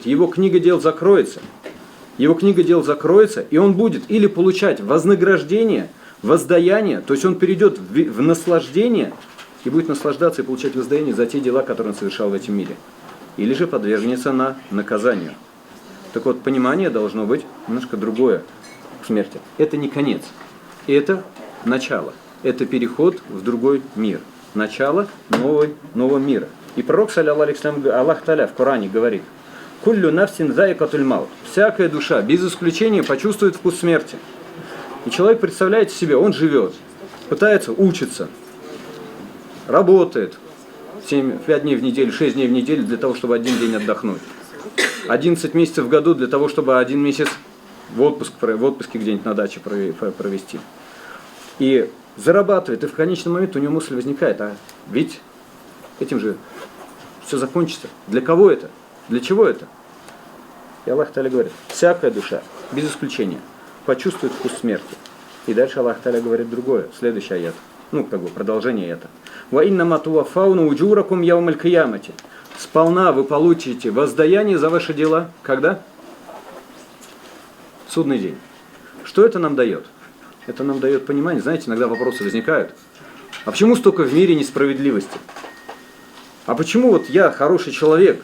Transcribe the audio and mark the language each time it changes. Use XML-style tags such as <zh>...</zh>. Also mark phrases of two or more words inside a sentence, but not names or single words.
<ru>Его книга дел закроется, и он будет или получать вознаграждение, воздаяние, то есть он перейдет в наслаждение и будет наслаждаться и получать воздаяние за те дела, которые он совершал в этом мире, или же подвергнется на наказанию. Так вот, понимание должно быть немножко другое к смерти. Это не конец, это начало. Это переход в другой мир. Начало нового мира. И пророк,</ru> <ar>صلى الله عليه وسلم، الله تعالى</ar> <ru>в Коране говорит:</ru> <ar>«كل نفس ذائقة الموت».</ar> <ru>Всякая душа, без исключения, почувствует вкус смерти. И человек, представляете себе, он живет, пытается учиться, работает 5 дней в неделю, 6 дней в неделю для того, чтобы один день отдохнуть. 11 месяцев в году для того, чтобы 1 месяц в отпуске где-нибудь на даче провести. И зарабатывает, и в конечный момент у него мысль возникает, а ведь этим же все закончится. Для кого это? Для чего это? И</ru> <ar>الله تعالى</ar> <ru>говорит, всякая душа, без исключения, почувствует вкус смерти. И дальше</ru> <ar>الله تعالى</ar> <ru>говорит другое, следующий аят. Продолжение это.</ru> <ar>«وإنما توفون أجوركم يوم القيامة».</ar> <ru>Сполна вы получите воздаяние за ваши дела. Когда? В судный день. Что это нам дает? Это нам дает понимание. Знаете, иногда вопросы возникают. А почему столько в мире несправедливости? А почему вот я хороший человек?</ru>